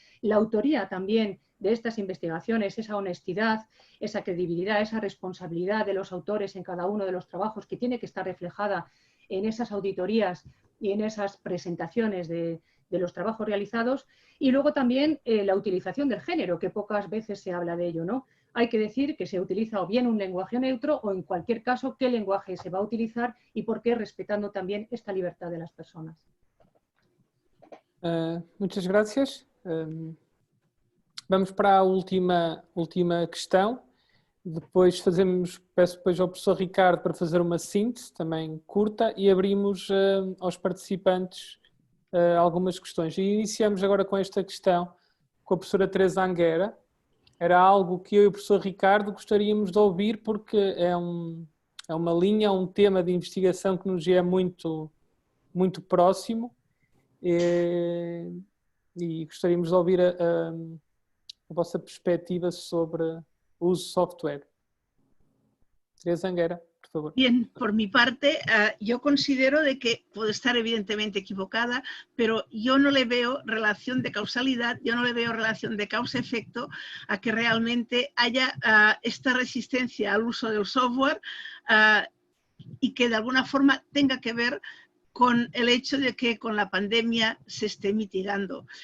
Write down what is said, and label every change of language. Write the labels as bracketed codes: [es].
[es] La autoría también de estas investigaciones, esa honestidad, esa credibilidad, esa responsabilidad de los autores en cada uno de los trabajos que tiene que estar reflejada en esas auditorías y en esas presentaciones de los trabajos realizados, y luego también la utilización del género, que pocas veces se habla de ello, ¿no? Hay que decir que se utiliza o bien un lenguaje neutro o, en cualquier caso, qué lenguaje se va a utilizar y por qué, respetando también esta libertad de las personas. Muchas gracias. [pt] Vamos para a última questão. Depois peço depois ao professor Ricardo para fazer uma síntese também curta e abrimos aos participantes algumas questões. E iniciamos agora com esta questão com a professora Teresa Anguera. Era algo que eu e o professor Ricardo gostaríamos de ouvir porque é uma linha, um tema de investigação que nos é muito próximo e gostaríamos de ouvir a vossa perspectiva sobre o uso de software. Teresa Anguera, por favor. [es] Bien, por mi parte, yo considero de que puedo estar evidentemente equivocada, pero yo no le veo relación de causalidad, yo no le veo relación de causa-efecto a que realmente haya esta resistencia al uso del software y que de alguna forma tenga que ver con el hecho de que con la pandemia se esté mitigando.